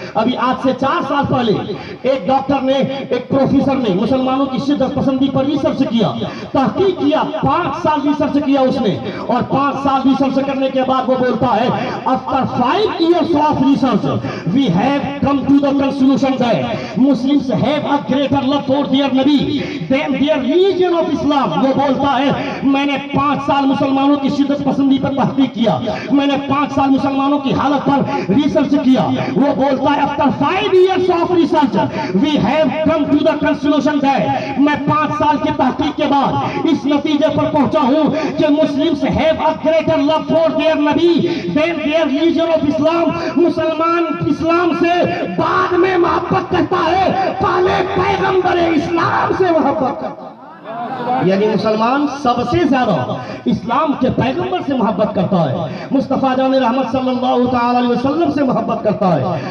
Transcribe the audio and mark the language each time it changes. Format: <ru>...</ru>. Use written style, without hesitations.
<ur>ابھی آج سے 4 سال پہلے ایک ڈاکٹر نے, ایک پروفیسر نے مسلمانوں کی شدت پسندی پر ریسرچ کیا, تحقیق کیا. 5 سال ریسرچ کیا اس نے اور 5 سال ریسرچ کرنے کے بعد وہ بولتا ہے</ur> <en>after 5 years of research we have come to the conclusion that Muslim Muslims have a greater love for their Nabi than their religion of Islam.</en> <ur>وہ بولتا ہے میں نے 5 سال مسلمانوں کی شدت پسندی پر تحقیق کیا, میں نے 5 سال مسلمانوں کی حالت پر ریسرچ کیا. وہ بولتا ہے</ur> <en>after 5 years of research we have come to the conclusion that</en> <ur>میں 5 سال کی تحقیق کے بعد اس نتیجے پر پہنچا ہوں کہ</ur> <en>Muslims have a greater love for their Nabi than their religion of Islam.</en> <ur>مسلمان اسلام سے بعد میں محبت کرتا ہے, پہلے پیغمبر اسلام سے محبت کرتا ہے. یعنی مسلمان سب سے زیادہ اسلام کے پیغمبر سے محبت کرتا ہے, مصطفیٰ جان رحمت صلی اللہ تعالی علیہ وسلم سے محبت کرتا ہے.</ur>